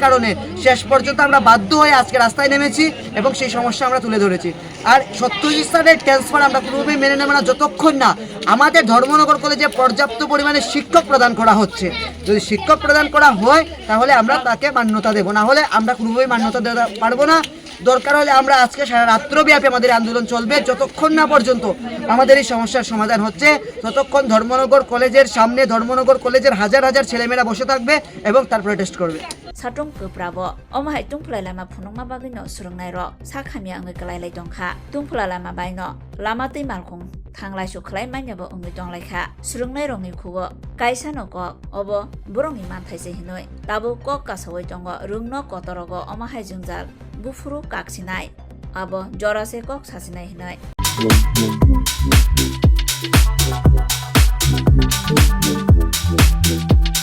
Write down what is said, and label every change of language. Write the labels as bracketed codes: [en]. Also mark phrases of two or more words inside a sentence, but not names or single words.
[bn] কারণে শেষ পর্যন্ত আমরা বাধ্য হয়ে আজকে রাস্তায় নেমেছি এবং সেই সমস্যা আমরা তুলে ধরেছি আর সত্যজিৎ স্যারের ট্রান্সফার আমরা কোনোভাবেই মেনে নেব না যতক্ষণ না আমাদের ধর্মনগর কলেজে পর্যাপ্ত পরিমাণে শিক্ষক প্রদান করা হচ্ছে যদি শিক্ষক প্রদান করা হয় তাহলে আমরা তাকে মান্যতা দেব না হলে আমরা কোনোভাবেই মান্যতা দিতে পারবো না দরকার হলে আমরা আজকে সারা রাত্রব্যাপী আমাদের আন্দোলন চলবে যতক্ষণ না পর্যন্ত আমাদের এই সমস্যার সমাধান হচ্ছে ততক্ষণ ধর্মনগর কলেজের সামনে ধর্মনগর কলেজের হাজার হাজার ছেলেমেয়েরা বসে থাকবে এবং তার প্রোটেস্ট করবে [trp] Satung keprabo omahai tungphlai lama phunungma bagino surungnai ro sakhamya angoi kalailai tongkha tungphla lama baino lama tei malkhung thanglai su khlai mainyabo ongoi tonglaikha surungnai rongni khugo kaisa no kok obo borongni manthai se hinoi tabu kok kasawai tongo rungno kotorogo omahai jungjal bufuru kaksinai abo jorase kok sasinai hinoi